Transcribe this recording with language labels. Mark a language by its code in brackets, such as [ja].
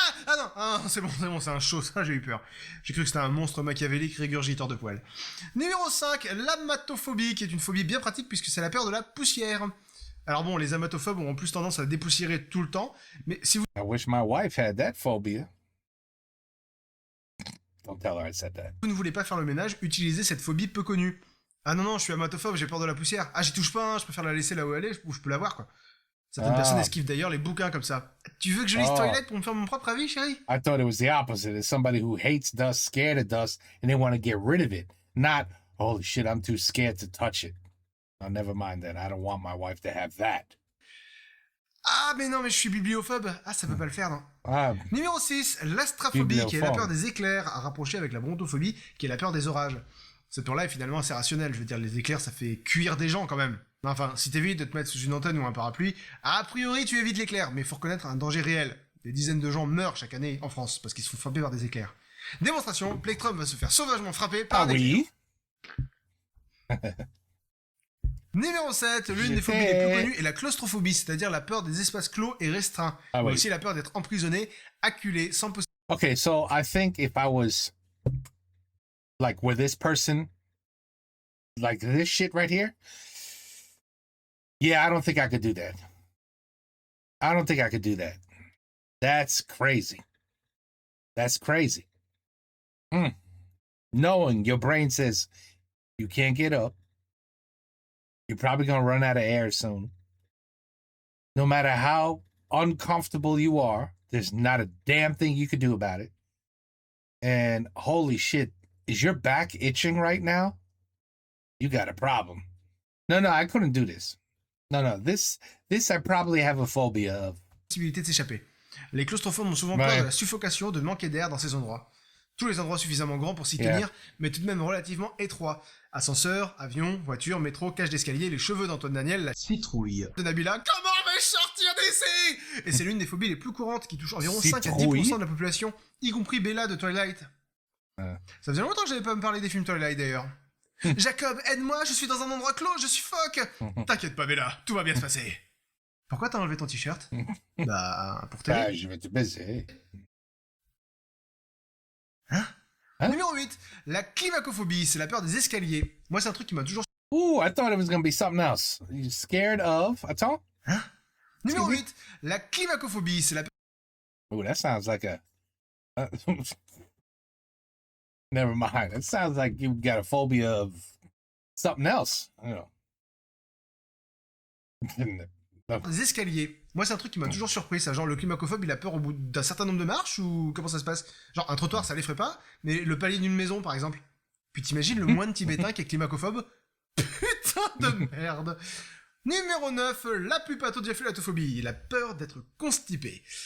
[fr] Ah non, c'est bon, c'est un chaud, ça j'ai eu peur. J'ai cru que c'était un monstre machiavélique régurgiteur de poils. Numéro 5, l'amatophobie, qui est une phobie bien pratique puisque c'est la peur de la poussière. Alors bon, les amatophobes ont en plus tendance à dépoussiérer tout le temps, mais si vous [en] I wish my wife had that phobia. Don't tell her I said that. [fr] ne voulez pas faire le ménage, utilisez cette phobie peu connue. Ah non, je suis amatophobe, j'ai peur de la poussière. Ah, j'y touche pas, hein, je préfère la laisser là où elle est, où je peux la voir, quoi. Certaines personnes esquivent d'ailleurs les bouquins comme ça. Tu veux que je lise Oh. Twilight pour me faire mon propre avis, chérie? [en] I thought it was the opposite. It's somebody who hates dust, scared of dust, and they want to get rid of it. Not, holy shit, I'm too scared to touch it. Oh, never mind that. I don't want my wife to have that. [fr] Ah, mais non, mais je suis bibliophobe. Ah, ça peut pas le faire, non. Ah, Numéro 6, l'astraphobie, qui est la Bibliophone. peur des éclairs, à rapprocher avec la brontophobie, qui est la peur des orages. Cette peur-là est finalement assez rationnelle. Je veux dire, les éclairs, ça fait cuire des gens quand même. Enfin, si t'évites de te mettre sous une antenne ou un parapluie, a priori, tu évites l'éclair, mais faut reconnaître un danger réel. Des dizaines de gens meurent chaque année en France parce qu'ils se font frapper par des éclairs. Démonstration, Plectrum va se faire sauvagement frapper par un éclair. oui. Numéro 7, l'une des phobies les plus connues est la claustrophobie, c'est-à-dire la peur des espaces clos et restreints. Ah Mais oui. aussi la peur d'être emprisonné, acculé, sans possibilité. [en] Okay, so I think if I was like with this person, like this shit right here, yeah, I don't think I could do that. I don't think I could do that. That's crazy. That's crazy. Knowing your brain says you can't get up, you're probably going to run out of air soon. No matter how uncomfortable you are, there's not a damn thing you can do about it. And holy shit, is your back itching right now? You got a problem. No, I couldn't do this. No, this I probably have a phobia of. [fr] De s'échapper. Les claustrophobes ont souvent Ouais. peur de la suffocation, de manquer d'air dans ces endroits. Tous les endroits suffisamment grands pour s'y [en] Yeah. [fr] tenir, mais tout de même relativement étroits. Ascenseur, avion, voiture, métro, cage d'escalier, les cheveux d'Antoine Daniel, la citrouille de Nabila. Comment vais-je sortir d'ici? Et c'est l'une des phobies les plus courantes qui touche environ 5 à 10% de la population, y compris Bella de Twilight. Ça faisait longtemps que j'avais pas me parler des films Twilight d'ailleurs. Jacob, aide-moi, je suis dans un endroit clos, je suffoque. T'inquiète pas Bella, tout va bien se passer. Pourquoi t'as enlevé ton t-shirt? Bah, pour t'aider. Ah, je vais te baiser. Hein? Hein? Numéro 8, la climacophobie, c'est la peur des escaliers. Moi, c'est un truc qui m'a toujours... [en] Ooh, I thought it was gonna be something else. You scared of? [fr] Attends. Numéro 8, la climacophobie, c'est la peur... [en] Ooh, that sounds like a. Never mind. It sounds like you got a phobia of something else. [fr] Des escaliers. Moi, c'est un truc qui m'a toujours surpris, ça. Genre, le climacophobe, il a peur au bout d'un certain nombre de marches ou comment ça se passe? Genre, un trottoir, ça l'effraie pas, mais le palier d'une maison, par exemple. Puis t'imagines le moine tibétain qui est climacophobe? Putain de merde! Numéro 9, la pupatodiaphyllatophobie, la peur d'être constipé.